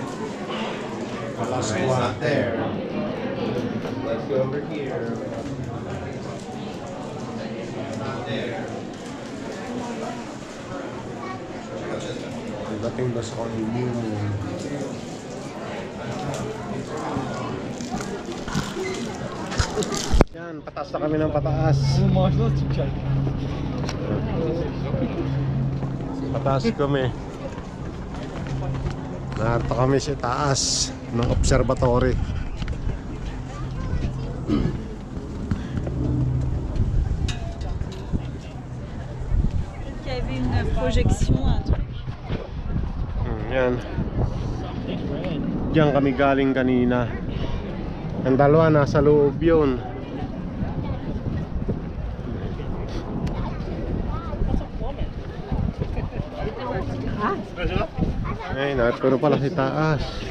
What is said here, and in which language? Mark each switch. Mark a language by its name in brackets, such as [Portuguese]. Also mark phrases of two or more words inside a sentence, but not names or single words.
[English] Last Alright, it's not quarter. there. Let's go over here. Not there. Check out this one. [Filipino] Pagdating doon sa moon. Yan, pataas na kami ng pataas. Pataas kami. Narito kami sa taas ng observatory. [French] Il y avait une projection, un truc. [Filipino] Yan. Diyan kami galing kanina. Ang dalawa nasa loob yun. Ay, pero pala si taas.